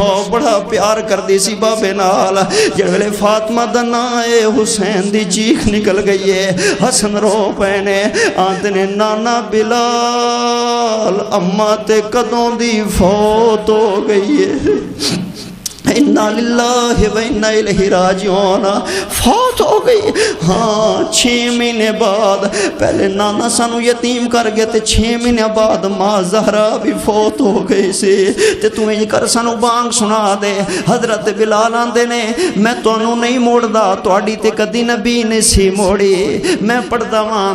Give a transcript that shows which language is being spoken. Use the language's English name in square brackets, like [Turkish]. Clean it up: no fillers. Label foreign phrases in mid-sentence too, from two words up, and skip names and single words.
[Punjabi] بڑا پیار کردی سی بابے نال۔ جس ویلے فاطمہ دا نام اے حسین دی چیک نکل گئی اے، حسن رو پئے نے. آندے نے نانا بلال اماں تے کدوں دی فوت ہو گئی اے. [Arabic] إنا لله وإنا إليه راجعون, [Punjabi] فوت ہو گئی. ہاں 6 مہینے بعد، پہلے نانا سانوں یتیم کر گئے تے 6 مہینے بعد ماں زہرا وی فوت ہو گئی سی. تے تو انج کر سانوں بانگ سنا دے۔ حضرت بلال آندے نے میں تہانوں نئیں موڑدا، تہاڈی تے کدی نبی نے سی موڑی، میں پڑھدا واں.